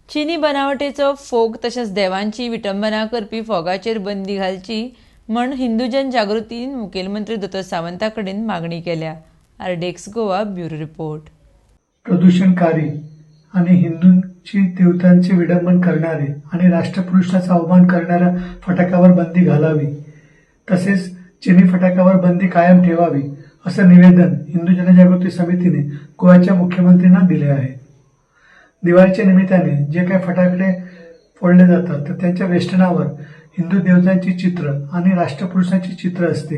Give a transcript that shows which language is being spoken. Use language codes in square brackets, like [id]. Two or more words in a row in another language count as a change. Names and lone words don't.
[kok] चीनी बनावटेचो फोग तशेंच देवांची विटंबना करपी फोगाचेर बंदी घालची म्हण हिंदू जनजागृतीन मुखेलमंत्री दोतोर सावंता कडेन मागणी केल्या. आरडेक्स गोवा [en] bureau report. [mr] प्रदूषणकारी आणि हिंदूंची देवतांचे विडंबन करणारे आणि राष्ट्रपुरुषाचा अवमान करणाऱ्या फटाक्यावर बंदी घालावी तसेच चिनी फटाक्यावर बंदी कायम ठेवावी असं निवेदन हिंदू जनजागृती समितीने गोव्याच्या मुख्यमंत्र्यांना दिले आहे. दिवाळीच्या निमित्ताने जे काही फटाकडे फोडले जातात तर त्यांच्या वेष्टनावर हिंदू देवतांची चित्र आणि राष्ट्रपुरुषांची चित्र असते.